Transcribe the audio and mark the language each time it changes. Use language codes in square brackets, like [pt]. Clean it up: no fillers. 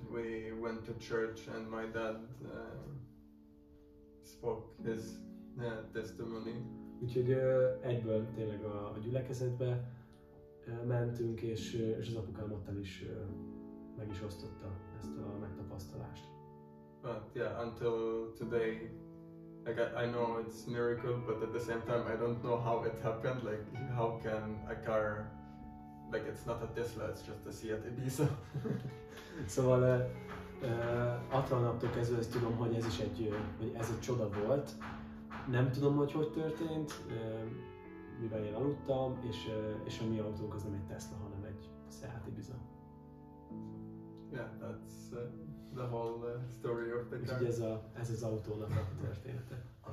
[en] We went to church, and my dad spoke his testimony. [hu] Úgyhogy egyből tényleg a gyülekezetbe mentünk, és az apukám ottan is meg is osztotta ezt a megtapasztalást. [en] But yeah, until today, like I know it's miracle, but at the same time I don't know how it happened. Like how can a car, like it's not a Tesla, it's just a Seat Ibiza. [hu] Szóval attól a naptól kezdve ezt tudom, hogy ez egy csoda volt. Nem tudom, hogy történt, mivel én aludtam, és a mi autónk az nem egy Tesla, hanem egy Seat Ibiza. [en] Yeah, that's the whole story of the car. [hu] Úgyhogy ez az autónak a története.